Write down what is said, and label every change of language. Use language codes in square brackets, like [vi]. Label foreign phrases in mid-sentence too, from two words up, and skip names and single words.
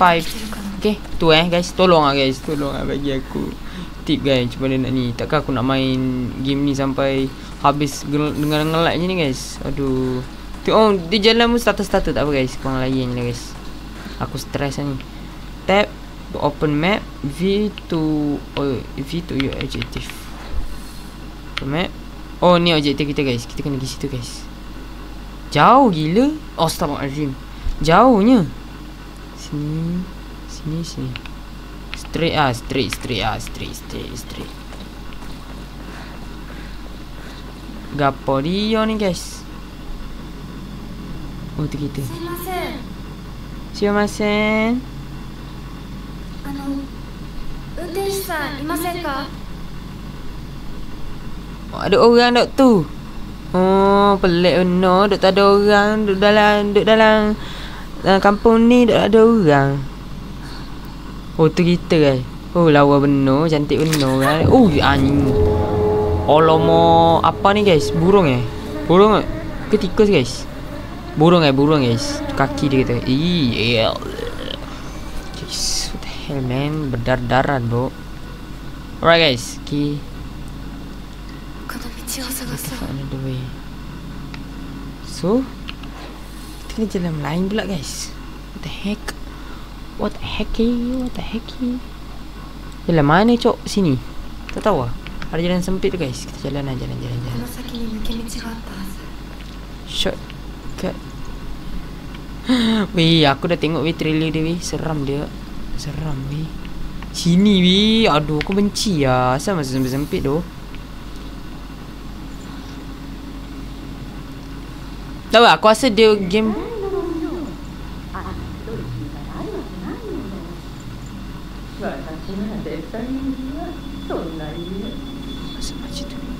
[ms] Okay, tu guys. Tolong lah bagi aku tip guys. Macam mana nak ni. Takkan aku nak main game ni sampai habis dengan nge-lag je ni guys. Aduh. Tengok dia jalan pun starter tak apa guys. Korang layan je lah guys. Aku stress lah ni. [en] Tab to open map. V to your objective. Map. [ms] Oh, ni objektif kita guys. Kita kena pergi situ guys. Jauh gila. Astaghfirullahaladzim. Jauhnya. Sini. Straight. Gapo dia ni guys. Oh, tu kita. [ja] Sumimasen. 運転手さんいませんか? [ms] Oh, ada orang duk tu. Oh, pelik benar. Duk tak ada orang. Duk dalam kampung ni duk ada orang. Oh, tu kita guys. Oh, lawa benar. Cantik benar kan. Oh, anjing. Alamak. Apa ni guys? Burung Burung ke tikus guys? Burung guys. Kaki dia kata. [en] Guys, what the hell man. [ms] Berdarah bro. Alright guys. Okay. [en] Another way. [ms] So kita kita jalan lain pula guys. [en] What the heck? What the hecky? [ms] Jalan mana cok? Sini. Tak tahu lah. Ada jalan sempit tu guys. Kita jalan lah. Jalan. [ja] この先に抜け道があったはず。 [ms] Shortcut. Weh, aku dah tengok weh trailer dia weh. Seram dia. Seram weh. Sini weh. Aduh, aku benci lah. Asal masa sempit-sempit tu. Tahu tak, aku rasa dia game Masa macam tu.